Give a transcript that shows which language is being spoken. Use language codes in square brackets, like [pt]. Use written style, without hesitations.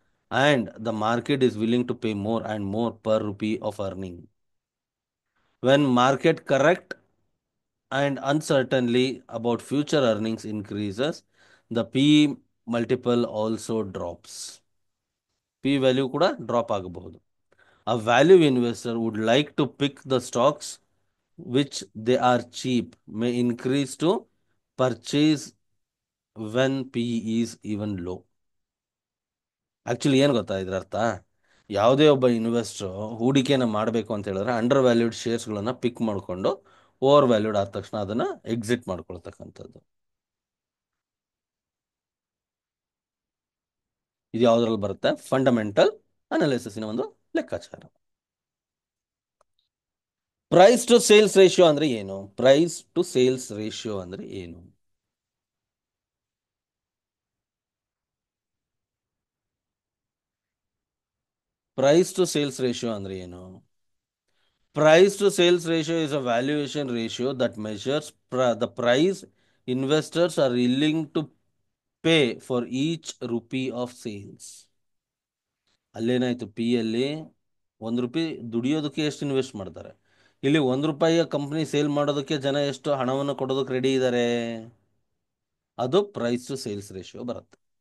[en] and the market is willing to pay more and more per rupee of earning. When market correct and uncertainty about future earnings increases, the P multiple also drops. [kn] P value ಕೂಡ drop ಆಗಬಹುದು. [en] A value investor would like to pick the stocks which they are cheap, may increase to purchase when P is even low. [kn] Actually ಏನು ಗೊತ್ತಾ ಇದ್ರ ಅರ್ಥ? ಯಾವುದೇ ಒಬ್ಬ ಇನ್ವೆಸ್ಟ್ರು ಹೂಡಿಕೆನ ಮಾಡಬೇಕು ಅಂತ ಹೇಳಿದ್ರೆ ಅಂಡರ್ ವ್ಯಾಲ್ಯೂಡ್ ಶೇರ್ಸ್ಗಳನ್ನ ಪಿಕ್ ಮಾಡಿಕೊಂಡು ಓವರ್ ವ್ಯಾಲ್ಯೂಡ್ ಆದ ತಕ್ಷಣ ಅದನ್ನ ಎಕ್ಸಿಟ್ ಮಾಡ್ಕೊಳ್ತಕ್ಕಂಥದ್ದು. ಇದು ಯಾವುದ್ರಲ್ಲಿ ಬರುತ್ತೆ? ಫಂಡಮೆಂಟಲ್ ಅನಾಲಿಸಿಸ್ನ ಒಂದು ಲೆಕ್ಕಾಚಾರ. ಪ್ರೈಸ್ ಟು ಸೇಲ್ಸ್ ರೇಷಿಯೋ ಅಂದ್ರೆ ಏನು? ಪ್ರೈಸ್ ಟು ಸೇಲ್ಸ್ ರೇಷಿಯೋ ಅಂದ್ರೆ ಏನು? ಪ್ರೈಸ್ ಟು ಸೇಲ್ಸ್ ರೇಷಿಯೋ ಅಂದ್ರೆ ಏನು? [en] Price to sales ratio is a valuation ratio that measures the price investors are willing to pay for each rupee of sales. [kn] ಅಲ್ಲೇನಾಯ್ತು? P ಅಲ್ಲಿ 1 ರೂಪಾಯಿ ದುಡಿಯೋದಕ್ಕೆ ಎಷ್ಟು invest ಮಾಡ್ತಾರೆ, ಇಲ್ಲಿ 1 ರೂಪಾಯಿಯ ಕಂಪ್ನಿ ಸೇಲ್ ಮಾಡೋದಕ್ಕೆ ಜನ ಎಷ್ಟು ಹಣವನ್ನು ಕೊಡೋದಕ್ಕೆ ರೆಡಿ ಇದ್ದಾರೆ, ಅದು ಪ್ರೈಸ್ ಟು ಸೇಲ್ಸ್ ರೇಷಿಯೋ ಬರುತ್ತೆ.